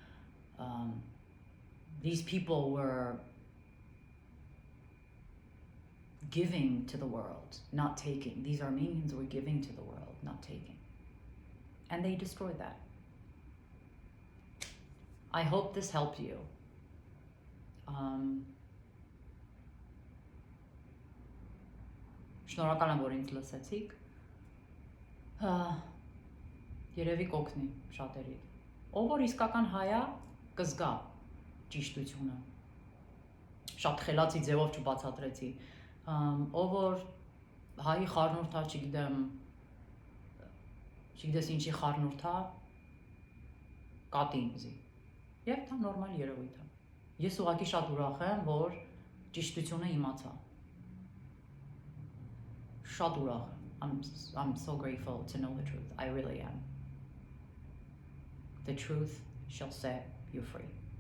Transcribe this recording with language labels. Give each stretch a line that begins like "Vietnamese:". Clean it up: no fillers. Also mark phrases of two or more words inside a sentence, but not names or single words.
English: These people were giving to the world, not taking. These Armenians were giving to the world, not taking. And they destroyed that. I hope this helped you.
Armenian: Շնորհակալ եմ, որ ինձ լսեցիք։ Երևի կօգնի շատերի։ Ով որ իսկական հայ է, կզգա ճիշտությունը։ Շատ խելացի ձևով չբացատրեցի։ Ով որ հայի խառնուրդ է, չգիտես ինչի խառնուրդ է, կատի ինձի։ Եվ դա նորմալ երևույթ է։ Ես ուղղակի շատ ուրախ եմ, որ ճիշտությունը իմացա։ Շատ ուրախ եմ։
English: I'm so grateful to know the truth. I really am. The truth shall set you free.